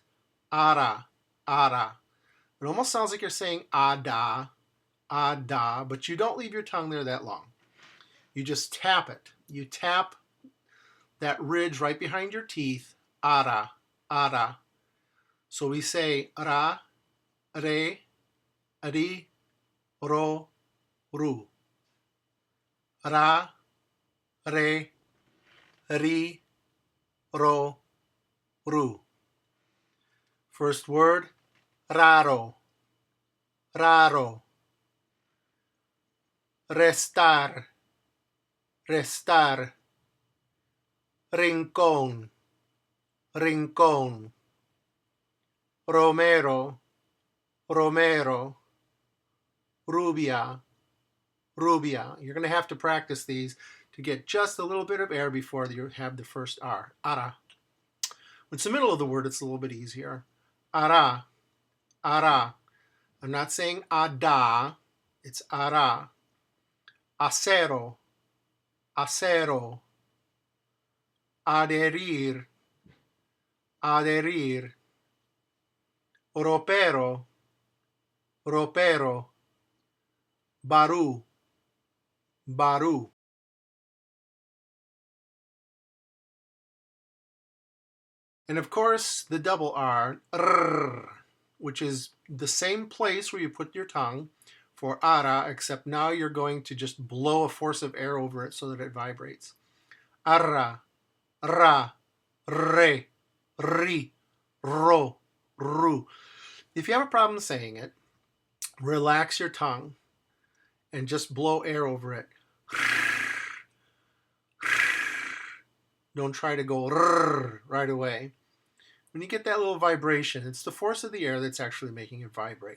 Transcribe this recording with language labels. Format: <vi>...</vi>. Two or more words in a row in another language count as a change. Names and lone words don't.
<en>Ara, ara. It almost sounds like you're saying ada, ada, but you don't leave your tongue there that long. You just tap it. You tap that ridge right behind your teeth, ara, ara. So we say ra, re, ri, ro, ru. Ra, re, ri, ro, ru. First word,</en> <es>raro, raro. Restar, restar. Rincón, rincón. Romero, romero. Rubia, rubia.</es> <en>You're going to have to practice these to get just a little bit of air before you have the first R. Ara. When it's the middle of the word, it's a little bit easier. Ara, ara. I'm not saying ada, it's ara.</en> <es>Acero, acero. Adherir, adherir. Ropero, ropero. Baru, baru.</es> <en>And of course, the double R, which is the same place where you put your tongue for ara, except now you're going to just blow a force of air over it so that it vibrates. Arra, ra, re, ri, ro, ru. If you have a problem saying it, relax your tongue and just blow air over it. Don't try to go right away. When you get that little vibration, it's the force of the air that's actually making it vibrate.</en>